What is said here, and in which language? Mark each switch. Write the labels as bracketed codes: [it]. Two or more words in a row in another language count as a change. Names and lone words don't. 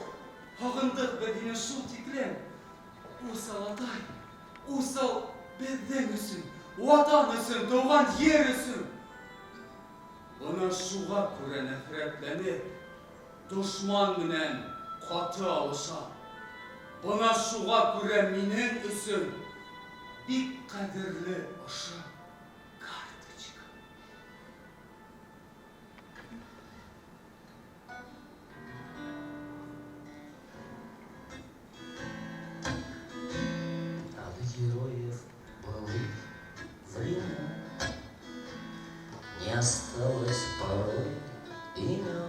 [ba] Һагындык бит һине шул тиклем. Усал атай, усал безнең өсөн, ватан өсөн, туган җир өсөн. Бына шуга күрә нәфрәтләнеп, дошман менән каты алыша. Бына шуга күрә минең өсөн бик кадерле ошо карточка. [ru] От героев былых времен не осталось порой имен.